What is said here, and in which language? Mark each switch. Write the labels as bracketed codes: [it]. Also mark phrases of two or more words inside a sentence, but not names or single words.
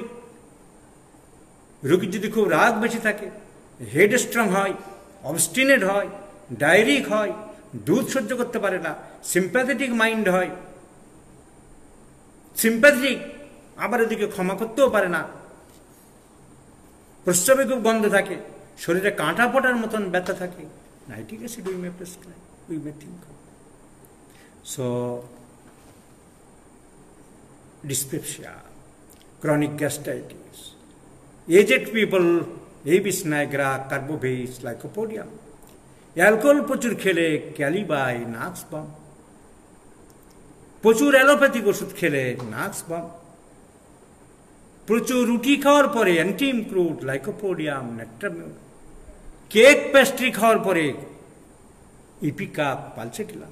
[bn] রোগীর যদি খুব রাগ বেশি থাকে, [en] head strong [bn] হয়, অবস্টিনেট হয়, ডায়রিক হয়, দুধ সহ্য করতে পারে না, [en] sympathetic mind [bn] হয়, সিম্প্যাথেটিক, আবার এদিকে ক্ষমা করতেও পারে না, প্রস্রাবে খুব গন্ধ থাকে, শরীরে কাঁটা পটার মতন ব্যথা থাকে, [en] nitric acid we may prescribe, we may think. সো dyspepsia, chronic gastritis, aged people, Abies nigra, carbobees, lycopodium, [bn] অ্যালকোহল প্রচুর খেলে ক্যালিবাই, নাক্স বাম, প্রচুর অ্যালোপ্যাথিক ওষুধ খেলে নাক্স বাম, প্রচুর রুটি খাওয়ার পরে অ্যান্টিমক্রুট, লাইকোপোডিয়াম, নেট্রামিউর। [en] cake pastry [bn] খাওয়ার পরে ইপিকাপ, পালসেটিলা।